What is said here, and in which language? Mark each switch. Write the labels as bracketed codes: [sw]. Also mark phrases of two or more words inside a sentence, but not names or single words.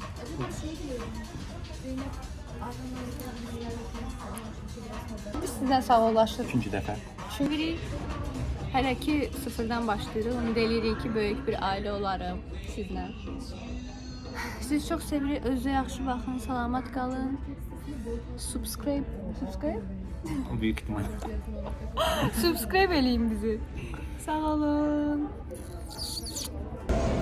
[az] Biz sizlə sağollaşırıq. 3. dəfə. Çünki hələ ki sıfırdan başlayırıq. Ümid edirik ki, böyük bir ailə olarım sizlə. Sizi çox sevirik. Özünüzə yaxşı baxın, salamat qalın. Subscribe? [tr] Büyük ihtimal. [az] Subscribe eləyin bizi. Sağ olun.